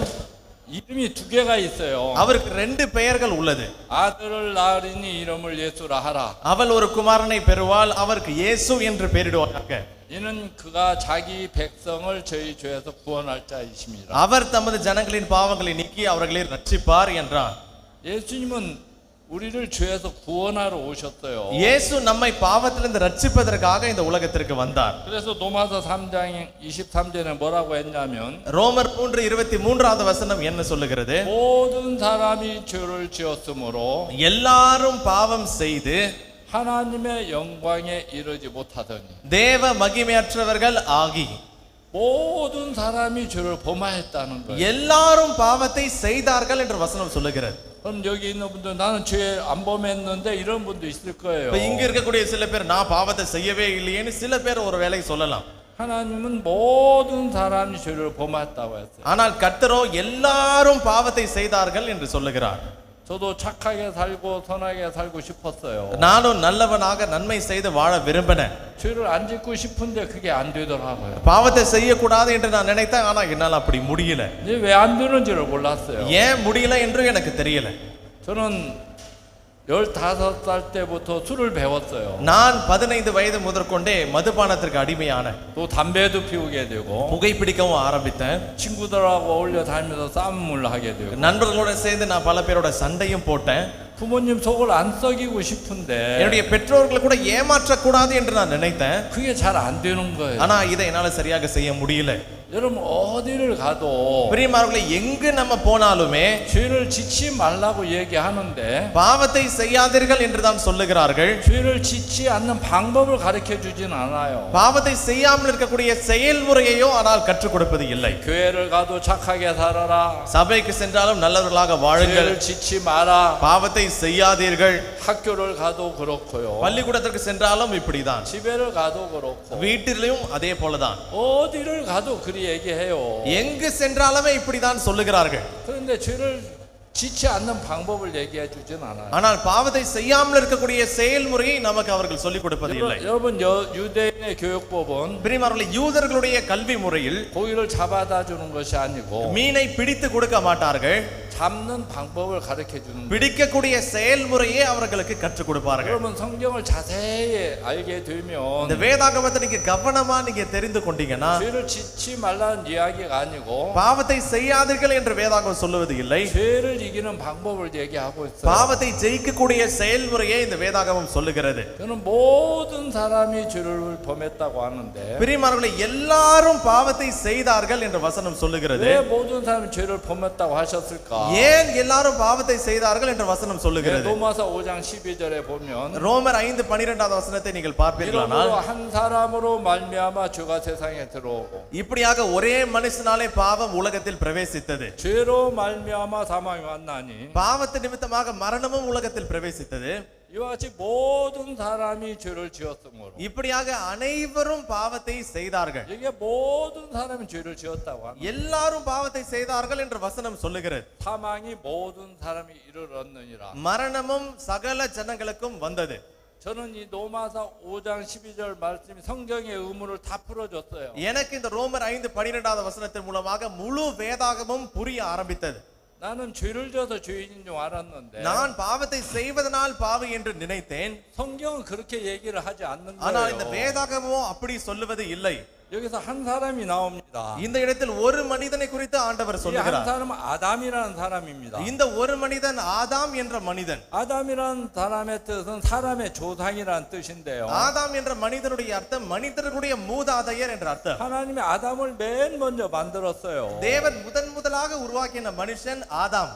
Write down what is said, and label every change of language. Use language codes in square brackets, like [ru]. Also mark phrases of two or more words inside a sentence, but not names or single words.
[ko] 이름이 2개가 있어요. [ta] அவருக்கு 2 பெயர்கள் உள்ளது. [ko] 아들을 낳으리니 이름을 예수라 하라. [ta] அவள் ஒரு குமாரனை பெறுவாள், அவருக்கு இயேசு என்று பெயரிடுவார்கள். [ko] 이는 그가 자기 백성을 저희 죄에서 구원할 자이십니다. [ta] அவர் தமது ஜனங்களின் பாவங்களை நீக்கி அவர்களை ரட்சிப்பார் என்றார். [ko] 예수님은 우리를 죄에서 구원하러 오셨어요. [ta] இயேசு நம்மை பாவத்திலிருந்து ரட்சிப்பதற்காக இந்த உலகத்திற்கு வந்தார். [ko] 그래서 로마서 3장 23절에 뭐라고 했냐면 [ta] ரோமர் 3:23வது வசனம் என்ன சொல்லுகிறது? [ko] 모든 사람이 죄를 지었으므로 [ta] எல்லாரும் பாவம் செய்து [ko] 하나님의 영광에 이르지 못하더니 [ta] தேவ மகிமையற்றவர்கள் ஆகி [ko] 모든 사람이 죄를 범하였다는 거예요. [ta] எல்லாரும் பாவத்தை செய்தார்கள் என்று வசனம் சொல்லுகிறது. [ko] 그럼 여기 있는 분들 나는 죄 안 범했는데 이런 분도 있을 거예요. [ta] இப்ப இங்க இருக்கக்கூடிய சில பேர் நான் பாவத்தை செய்யவே இல்லையேன்னு சில பேர் ஒரு வேளை சொல்லலாம். [ko] 하나님은 모든 사람이 죄를 범했다고 했어요. [ta] ஆனால் கர்த்தரோ எல்லாரும் பாவத்தை செய்தார்கள் என்று சொல்லுகிறார். [ko] 저도 착하게 살고 선하게 살고 싶었어요. [ta] நானும் நல்லவனாக நன்மை செய்து வாழ விரும்பினேன். [ko] 죄를 안 짓고 싶은데 그게 안 되더라고요. [ta] பாவத்தை செய்யக்கூடாது என்று நான் நினைத்தேன், ஆனா என்னால் அப்படி முடியல. [ko] 이제 왜 안 되는지를 몰랐어요. [ta] ஏன் முடியல என்று எனக்கு தெரியல. [ko] 저는 15살 때부터 술을 배웠어요. [ta] நான் 15 வயது முதற்கொண்டே மதுபானத்திற்கு அடிமையான, [ko] 또 담배도 피우게 되고 [ta] புகைப்பிடிக்கவும் ஆரம்பித்தேன். [ko] 친구들하고 어울려 다니면서 싸움을 하게 되고 [ta] நண்பர்களோட சேர்ந்து நான் பல பேரோட சண்டையும் போட்டேன். [ko] 부모님 속을 안 썩이고 싶은데 [ta] என்னுடைய பெற்றோர்களை கூட ஏமாற்றக்கூடாது என்று நான் நினைத்தேன். [ko] 그게 잘 안 되는 거예요. [ta] ஆனா இதை என்னால சரியாக செய்ய முடியல. [ko] 여러분 어디를 가도 [ta] பிரியமானவர்களே, எங்கு நம்ம போனாலுமே [ko] 죄를 짓지 말라고 얘기하는데 [ta] பாவத்தை செய்யாதீர்கள் என்று தான் சொல்லுகிறார்கள். [ko] 죄를 짓지 않는 방법을 가르쳐 주진 않아요. [ta] பாவத்தை செய்யாமல் இருக்கக்கூடிய செயல்முறையோ ஆனால் கற்றுக் கொடுப்பது இல்லை. [ko] 교회를 가도 착하게 살아라. [ta] சபைக்கு சென்றாலும் நல்லவர்களாக வாழுங்கள், [ko] 죄를 짓지 마라. [ta] பாவத்தை செய்யாதீர்கள். [ko] 학교를 가도 그렇고요. [ta] பள்ளிக்கூடத்திற்கு சென்றாலும் இப்படிதான், [ko] 집에를 가도 그렇고 [ta] வீட்டிலும் அதே போலதான், [ko] 어디를 가도 그리 얘기해요. [ta] எங்கு சென்றாலுமே இப்படிதான் சொல்லுகிறார்கள். [ko] 그런데 죄를 짓지 않는 방법을 얘기해 주진 않아요. [ta] ஆனால் பாவத்தை செய்யாமல் இருக்கக்கூடிய செயல்முறையை நமக்கு அவர்கள் சொல்லிக் கொடுப்பது இல்லை. [ko] 여러분 유대인의 교육법은 [ta] பிரியமானவர்களே, யூதர்களுடைய கல்வி முறையில் [ko] 고기를 잡아다 주는 것이 아니고 [ta] மீனை பிடித்து கொடுக்க மாட்டார்கள், [ko] 잡는 방법을 가르쳐 주는 거예요. [ta] பிடிக்கக்கூடிய செயல்முறையே அவர்களுக்கு கற்றுக் கொடுப்பார்கள். [ko] 여러분 성경을 자세히 알게 [ta] இந்த [ko] 되면 [ta] வேதாகமத்தை நீங்க கவனமா நீங்க தெரிந்து கொண்டீங்கன்னா [ko] 죄를 짓지 말라는 이야기가 아니고 [ta] பாவத்தை செய்யாதீர்கள் என்று வேதாகம் சொல்லுவது இல்லை, [ko] 죄를 이기는 방법을 얘기하고 있어요. [ta] பாவத்தை ஜெயிக்கக்கூடிய செயல்முறையே இந்த வேதாகமம் சொல்லுகிறது. [ko] 저는 모든 사람이 죄를 범했다고 하는데 [ta] பிரியமானவர்களே, எல்லாரும் பாவத்தை செய்தார்கள் என்று வசனம் சொல்லுகிறது. [ko] 왜 모든 사람이 죄를 범했다고 하셨을까? [ta] ஏன் எல்லாரும் பாவத்தை செய்தார்கள் என்று வசனம் சொல்லுகிறது? [ko] 로마서 5장 12절에 보면 [ta] ரோமர் 5:12வது வசனத்தை நீங்கள் பார்ப்பீர்களானால், [ko] 이러므로 한 사람으로 말미암아 죄가 세상에 들어오고 [ta] இப்படியாக ஒரே மனுஷனாலே பாவம் உலகத்தில் பிரவேசித்தது, [ko] 죄로 말미암아 사망이 왔나니 [ta] பாவத்து நிமித்தமாக மரணமும் உலகத்தில் பிரவேசித்தது. [ko] 이와 같이 모든 사람이 죄를 지었으므로 [ta] இப்படியாக அனைவரும் பாவத்தை செய்தார்கள். [ko] 이게 모든 사람이 죄를 지었다고 하는 [ta] எல்லாரும் பாவத்தை செய்தார்கள் என்று வசனம் சொல்லுகிறது. [ko] 사망이 모든 사람이 이르렀느니라. [ta] மரணமும் சகல ஜனங்களுக்கும் வந்தது. [ko] 저는 이 로마서 5장 12절 말씀이 성경의 의문을 다 풀어줬어요. [ta] எனக்கு இந்த ரோமர் 5:12வது வசனத்தின் மூலமாக முழு வேதாகமும் புரிய ஆரம்பித்தது. [ko] 나는 죄를 져서 죄인인 줄 알았는데 [ta] நான் பாவத்தை செய்வதனால் பாவி என்று நினைத்தேன். [ko] 성경은 그렇게 얘기를 하지 않는 [ta] ஆனால் இந்த [ko] 거예요. [ta] வேதாகமோ அப்படி சொல்லுவது இல்லை. [ko] 여기서 한 사람이 나옵니다. [ta] இந்த இடத்தில் ஒரு மனிதனை குறித்து ஆண்டவர் [ko] 이 한 [ta] சொல்லுகிறார். [ko] 사람은 아담이라는 사람입니다. [ta] இந்த ஒரு மனிதன் ஆதாம் என்ற மனிதன். [ko] 아담이라는 사람의 뜻은 사람의 조상이라는 뜻인데요. [ta] ஆதாம் என்ற மனிதனுடைய அர்த்தம் மனிதர்களுடைய மூதாதையர் என்ற அர்த்தம். [ko] 하나님이 아담을 맨 먼저 만들었어요. [ta] தேவன் முதலாக உருவாக்கின மனுஷன் ஆதாம்.